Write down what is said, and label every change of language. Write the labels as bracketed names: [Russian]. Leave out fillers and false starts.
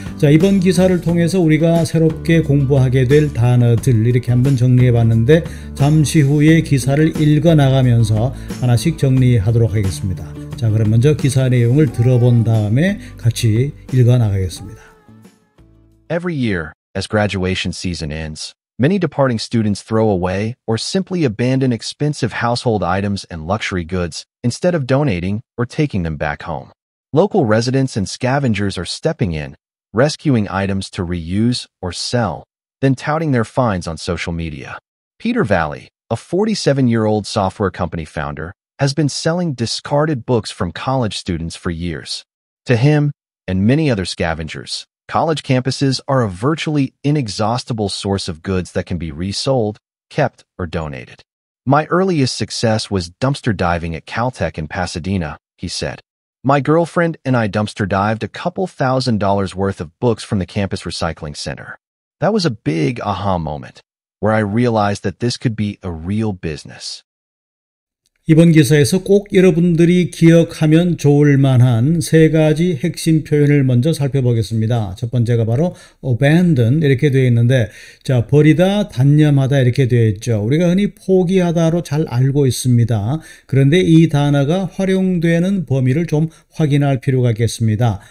[Korean] 자, 이번 기사를 통해서 우리가 새롭게 공부하게 될 단어들 이렇게 한번 정리해 봤는데, 잠시 후에 기사를 읽어 나가면서 하나씩 정리하도록 하겠습니다. 자, 그럼 먼저 기사 내용을 들어본 다음에 같이 읽어 나가겠습니다. [English] Every year, as graduation season ends, many departing students throw away or simply abandon expensive household items and luxury goods instead of donating or taking them back home. Local residents and scavengers are stepping in, rescuing items to reuse or sell, then touting their finds on social media. Peter Valley, a 47-year-old software company founder, has been selling discarded books from college students for years. To him, and many other scavengers, college campuses are a virtually inexhaustible source of goods that can be resold, kept, or donated. My earliest success was dumpster diving at Caltech in Pasadena, he said. My girlfriend and I dumpster dived a couple $1,000s worth of books from the campus recycling center. That was a big aha moment, where I realized that this could be a real business. [Korean] 이번 기사에서 꼭 여러분들이 기억하면 좋을 만한 세 가지 핵심 표현을 먼저 살펴보겠습니다. 첫 번째가 바로 abandon 이렇게 되어 있는데, 자, 버리다, 단념하다 이렇게 되어 있죠. 우리가 흔히 포기하다로 잘 알고 있습니다. 그런데 이 단어가 활용되는 범위를 좀 확인할 필요가 있겠습니다.